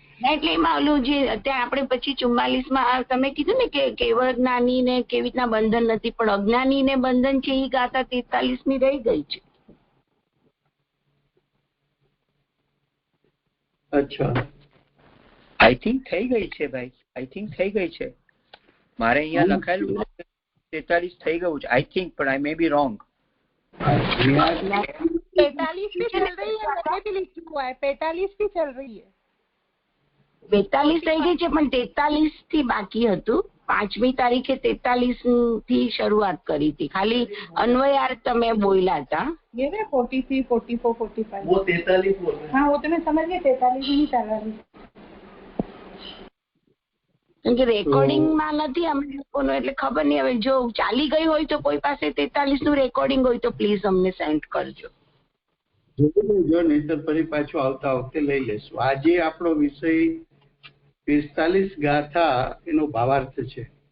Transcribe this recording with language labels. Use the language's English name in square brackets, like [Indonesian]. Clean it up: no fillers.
[Gujarati] એટલે એમાં ઓલું જે અત્યારે આપણે પછી 44માં તમે કીધું ને કે કેવળ જ્ઞાની ને કેવી રીતના બંધન નથી, પણ અજ્ઞાની ને બંધન છે, એ ગાથા 43મી રહી ગઈ છે। [Hindi] अच्छा, [English] I think થઈ ગઈ છે ભાઈ, [Gujarati] આઈ થિંક થઈ ગઈ છે. મારે અહીંયા લખાયેલું છે 43 થઈ ગયું છે આઈ થિંક, પણ [English] I may be wrong. [Hindi] 45 भी चल रही है, मैंने भी लिखा हुआ है 45 भी चल रही है. [Gujarati] 42 થઈ ગઈ છે પણ 43 થી બાકી હતું. 5મી તારીખે 43 થી શરૂઆત કરી હતી. ખાલી અન્વયાર્થ તમે બોલ્યા હતા. [Hindi] ये ना 43, 44, 45 वो 43 बोल रहे हैं. हाँ वो तो मैं समझ गई 43 ही चल रही. [Gujarati] કેમ કે રેકોર્ડિંગમાં નથી અમને લોકોનું, એટલે ખબર નહીં. હવે જો ચાલી ગઈ હોય તો કોઈ પાસે 43 નું રેકોર્ડિંગ હોય તો પ્લીઝ અમને સેન્ડ કરજો. જો નહીતર ફરી પાછું આવતા વખતે લઈ લેશું. આજે આપણો વિષય 45 ગાથા એનો ભાવાર્થ છે.